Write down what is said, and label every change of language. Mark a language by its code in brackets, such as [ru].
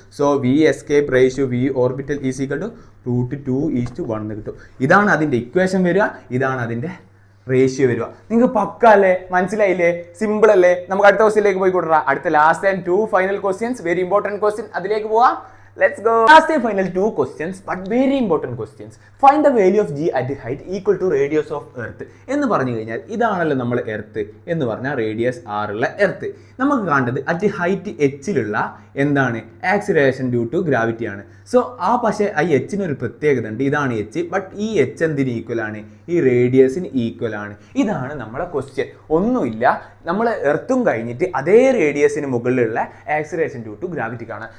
[en] So V escape ratio V orbital is equal to root 2:1 എന്ന് കിട്ടും. [ml] ഇതാണ് അതിൻ്റെ ഇക്വേഷൻ വരിക, ഇതാണ് അതിൻ്റെ റേഷ്യോ വരിക. നിങ്ങൾക്ക് പക്ക അല്ലേ? മനസ്സിലായില്ലേ? സിമ്പിൾ അല്ലേ? നമുക്ക് അടുത്ത ക്വസ്റ്റ്യനിലേക്ക് പോയി കൊടുക്കാം. അടുത്ത last and 2 final questions, very important question. അതിലേക്ക് പോവാം. [en] Let's go. Last and final 2 questions, but very important questions. Find the value of g at height equal to radius of earth. [ml] എന്ന് പറഞ്ഞു കഴിഞ്ഞാൽ ഇതാണല്ലോ നമ്മൾ എർത്ത് എന്ന് പറഞ്ഞാൽ റേഡിയസ് r ഉള്ള എർത്ത്. നമുക്ക് കാണേണ്ടത് അറ്റ് ഹൈറ്റ് എച്ചിലുള്ള എന്താണ്? ആക്സിലറേഷൻ ഡ്യൂ ടു ഗ്രാവിറ്റി ആണ്. സോ പക്ഷേ ഈ എച്ചിനൊരു പ്രത്യേകത ഉണ്ട്. ഇതാണ് എച്ച്, ബട്ട് ഈ എച്ച് എന്തിന് ഈക്വൽ ആണ്? ഈ റേഡിയസിന് ഈക്വൽ ആണ്. ഇതാണ് നമ്മളെ ക്വസ്റ്റ്യൻ. ഒന്നുമില്ല, നമ്മൾ എർത്തും കഴിഞ്ഞിട്ട് അതേ റേഡിയസിന് മുകളിലുള്ള ആക്സിലറേഷൻ ഡ്യൂ ടു ഗ്രാവിറ്റി കാണാം.